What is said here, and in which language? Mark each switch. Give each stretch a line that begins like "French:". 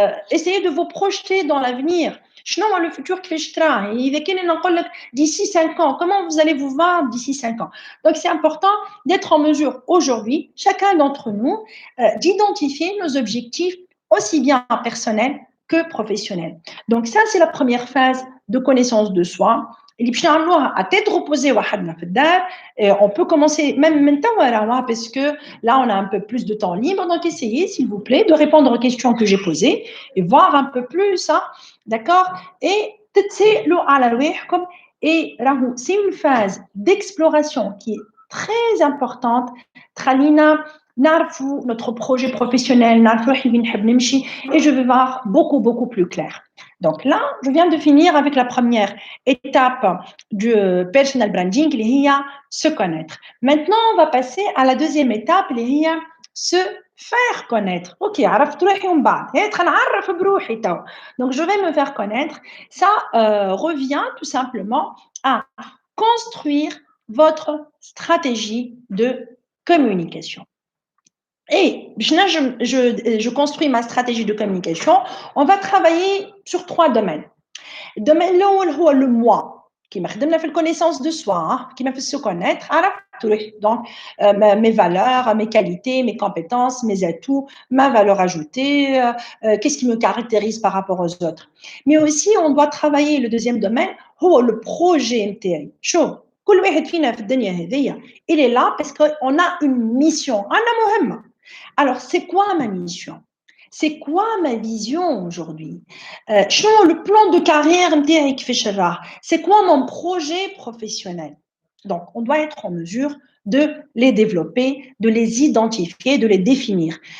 French: Essayez de vous projeter dans l'avenir.
Arabic: شنو
French: le futur
Arabic: كيفاش تراه اذا كان نقول لك
French: d'ici 5 ans comment vous allez vous voir d'ici 5 ans. Donc c'est important d'être en mesure aujourd'hui, chacun d'entre nous, d'identifier nos objectifs aussi bien personnels que professionnels. Donc ça c'est la première phase de connaissance de soi.
Arabic: اللي باش نعملوها
French: à tête reposée
Arabic: وحدنا في الدار.
French: On peut commencer même maintenant parce que là on a un peu plus de temps libre, donc essayez s'il vous plaît de répondre aux questions que j'ai posées et voir un peu plus, hein, d'accord, et
Arabic: تتسائلوا على رواحكم.
French: Et
Arabic: راهو
French: c'est une phase d'exploration qui est très importante.
Arabic: تخلينا نعرفوا
French: notre projet professionnel,
Arabic: نعرفوا وين نحب نمشي,
French: et je vais voir beaucoup plus clair. Donc là, je viens de finir avec la première étape du personal branding,
Arabic: اللي هي
French: se connaître. Maintenant, on va passer à la deuxième étape,
Arabic: اللي هي
French: se faire connaître.
Arabic: Ok, عرفت روحي ومن بعد نعرف بروحي تو.
French: Donc je vais me faire connaître. Ça revient tout simplement à construire votre stratégie de communication. Et je construis ma stratégie de communication. On va travailler sur 3 domaines. Le domaine
Arabic: الاول هو
French: le moi,
Arabic: كيما خدمنا في الكونيسانس دو سوا, كيما في
French: se connaître, donc mes valeurs, mes qualités, mes compétences, mes atouts, ma valeur ajoutée, qu'est-ce qui me caractérise par rapport aux autres. Mais aussi on doit travailler le deuxième domaine,
Arabic: هو
French: le projet
Arabic: نتاعي. شوف كل واحد فينا في الدنيا هذيا
French: il est là parce qu'on a une mission,
Arabic: عندنا مهمة.
French: Alors c'est quoi ma mission? C'est quoi ma vision aujourd'hui? Le plan de carrière, c'est quoi mon projet professionnel? Donc, on doit être en mesure de les développer, de les identifier, de les définir.